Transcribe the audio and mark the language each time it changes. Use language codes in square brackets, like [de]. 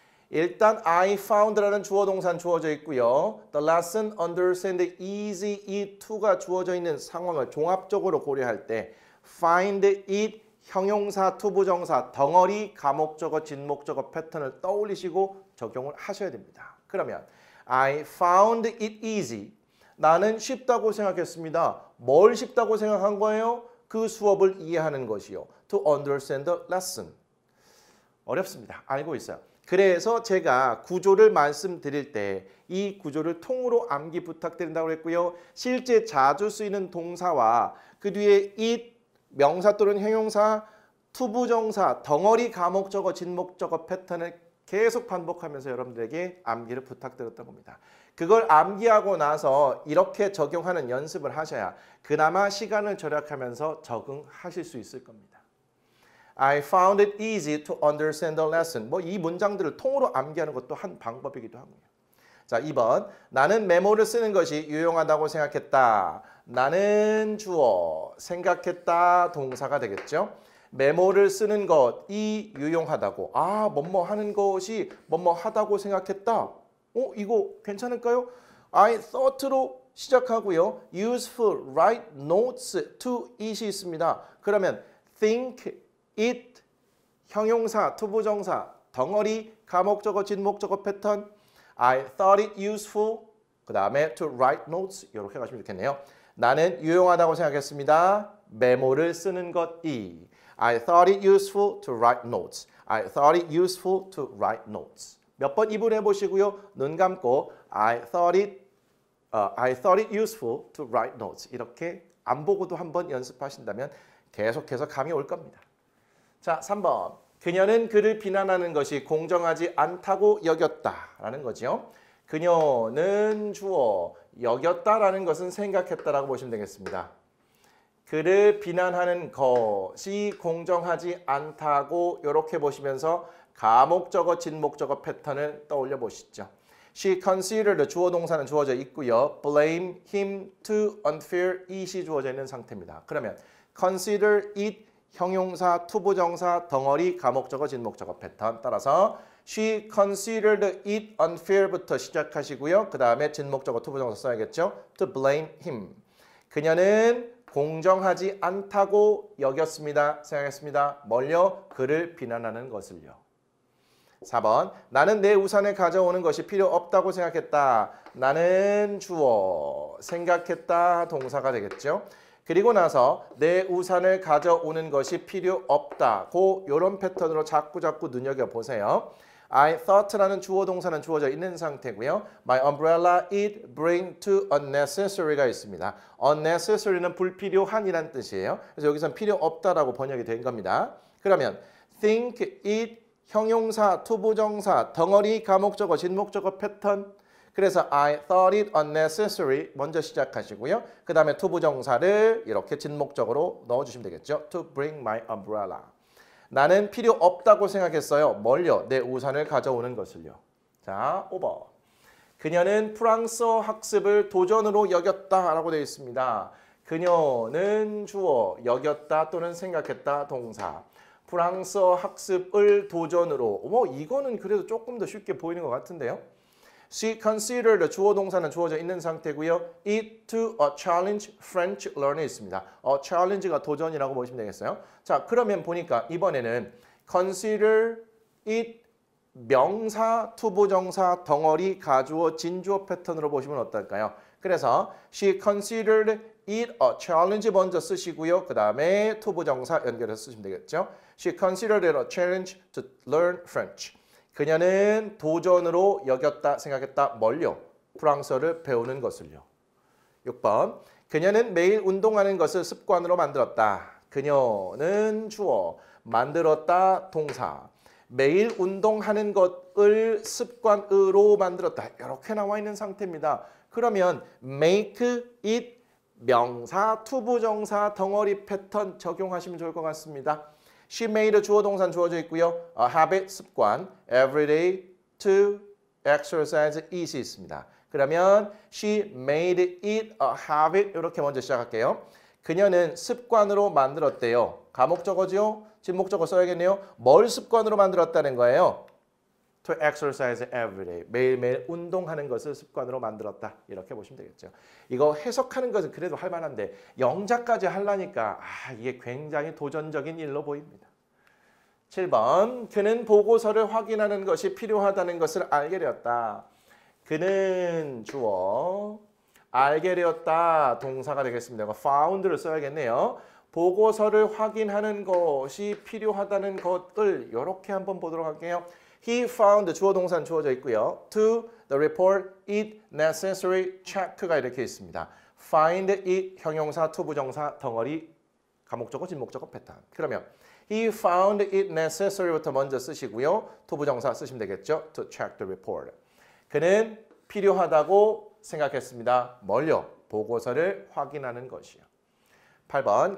[ko] 일단 [en] I found [ko] 라는 주어 동사는 주어져 있고요. [en] The lesson understand easy it to [ko] 가 주어져 있는 상황을 종합적으로 고려할 때 find it 형용사 투부정사 덩어리 가목적어 진목적어 패턴을 떠올리시고 적용을 하셔야 됩니다. 그러면 [en] I found it easy. [ko] 나는 쉽다고 생각했습니다. 뭘 쉽다고 생각한 거예요? 그 수업을 이해하는 것이요. [en] To understand the lesson. [ko] 어렵습니다. 알고 있어요. 그래서 제가 구조를 말씀드릴 때 이 구조를 통으로 암기 부탁드린다고 했고요. 실제 자주 쓰이는 동사와 그 뒤에 [en] it, [ko] 명사 또는 형용사, 투부정사, 덩어리 가목적어, 진목적어 패턴을 계속 반복하면서 여러분들에게 암기를 부탁드렸던 겁니다. 그걸 암기하고 나서 이렇게 적용하는 연습을 하셔야 그나마 시간을 절약하면서 적응하실 수 있을 겁니다. [en] I found it easy to understand the lesson. [ko] 뭐 이 문장들을 통으로 암기하는 것도 한 방법이기도 하고요. 자, 2번. 나는 메모를 쓰는 것이 유용하다고 생각했다. 나는 주어, 생각했다 동사가 되겠죠. 메모를 쓰는 것이 유용하다고. 뭐뭐 하는 것이 뭐뭐 하다고 생각했다. 이거 괜찮을까요? [en] I thought로 [ko] 시작하고요. [en] useful, write notes to it이 [ko] 있습니다. 그러면 think, it, 형용사, 투부정사, 덩어리, 가목적어, 진목적어 패턴. [en] I thought it useful. 그 다음에 to write notes. [ko] 이렇게 가시면 좋겠네요. 나는 유용하다고 생각했습니다. 메모를 쓰는 것이. [en] I thought it useful to write notes. I thought it useful to write notes. [ko] 몇 번 이분해 보시고요. 눈 감고 [en] I thought it useful to write notes. [ko] 이렇게 안 보고도 한번 연습하신다면 계속해서 감이 올 겁니다. 자, 3번. 그녀는 그를 비난하는 것이 공정하지 않다고 여겼다라는 거죠. 그녀는 주어, 여겼다라는 것은 생각했다라고 보시면 되겠습니다. 그를 비난하는 것이 공정하지 않다고 이렇게 보시면서 가목적어, 진목적어 패턴을 떠올려 보시죠. [en] She considered [ko] 주어 동사는 주어져 있고요. [en] Blame him too unfair it이 [ko] 주어져 있는 상태입니다. 그러면 consider it 형용사, 투부정사, 덩어리, 가목적어, 진목적어 패턴 따라서 [en] She considered it unfair [ko] 부터 시작하시고요. 그 다음에 진목적어, 투부정사 써야겠죠. [en] To blame him. [ko] 그녀는 공정하지 않다고 여겼습니다. 생각했습니다. 뭘요? 그를 비난하는 것을요. 4번. 나는 내 우산을 가져오는 것이 필요 없다고 생각했다. 나는 주어, 생각했다 동사가 되겠죠. 그리고 나서 내 우산을 가져오는 것이 필요 없다고 이런 패턴으로 자꾸 눈여겨보세요. [en] I thought [ko] 라는 주어 동사는 주어져 있는 상태고요. [en] My umbrella it bring to unnecessary가 [ko] 있습니다. unnecessary는 불필요한이란 뜻이에요. 그래서 여기서는 필요 없다라고 번역이 된 겁니다. 그러면 think it 형용사, 투부정사, 덩어리, 가목적어, 진목적어 패턴. 그래서 [en] I thought it unnecessary [ko] 먼저 시작하시고요. 그 다음에 투부정사를 이렇게 진목적으로 넣어주시면 되겠죠. [en] To bring my umbrella. [ko] 나는 필요 없다고 생각했어요. 뭘요? 내 우산을 가져오는 것을요. 자, 5번. 그녀는 프랑스어 학습을 도전으로 여겼다라고 되어 있습니다. 그녀는 주어, 여겼다 또는 생각했다 동사. 프랑스어 학습을 도전으로. 이거는 그래도 조금 더 쉽게 보이는 것 같은데요. [en] She considered [ko] 주어 동사는 주어져 있는 상태고요. [en] It to a challenge French learner [ko] 있습니다. challenge가 도전이라고 보시면 되겠어요. 자, 그러면 보니까 이번에는 consider it 명사, 투부정사, 덩어리, 가주어, 진주어 패턴으로 보시면 어떨까요? 그래서 [en] she considered it a challenge [ko] 먼저 쓰시고요. 그 다음에 투부정사 연결해서 쓰시면 되겠죠. [en] She considered it a challenge to learn French. [ko] 그녀는 도전으로 여겼다, 생각했다. 뭘요? 프랑스어를 배우는 것을요. 6번. 그녀는 매일 운동하는 것을 습관으로 만들었다. 그녀는 주어, 만들었다 동사. 매일 운동하는 것을 습관으로 만들었다. 이렇게 나와 있는 상태입니다. 그러면 make it 명사, 투부정사, 덩어리 패턴 적용하시면 좋을 것 같습니다. [en] She made [ko] 주어 동사는 주어져 있고요. [en] habit [ko] 습관, [en] everyday to exercise is [ko] 있습니다. 그러면 [en] she made it a habit [ko] 이렇게 먼저 시작할게요. 그녀는 습관으로 만들었대요. 가목적어죠? 진목적어 써야겠네요. 뭘 습관으로 만들었다는 거예요? [en] To exercise every day. [ko] 매일매일 운동하는 것을 습관으로 만들었다. 이렇게 보시면 되겠죠. 이거 해석하는 것은 그래도 할 만한데 영작까지 하려니까 이게 굉장히 도전적인 일로 보입니다. 7번. 그는 보고서를 확인하는 것이 필요하다는 것을 알게 되었다. 그는 주어, 알게 되었다 동사가 되겠습니다. found를 써야겠네요. 보고서를 확인하는 것이 필요하다는 것을 이렇게 한번 보도록 할게요. [en] He found [ko] 주어 동사는 주어져 있고요. [en] To the report it necessary check가 [ko] 이렇게 있습니다. Find it 형용사, 투부정사, 덩어리, 가목적어, 진목적어 패턴. 그러면 [en] he found it necessary부터 [ko] 먼저 쓰시고요. 투부정사 쓰시면 되겠죠. [en] To check the report. [ko] 그는 필요하다고 생각했습니다. 뭘요? 보고서를 확인하는 것이요. 8번.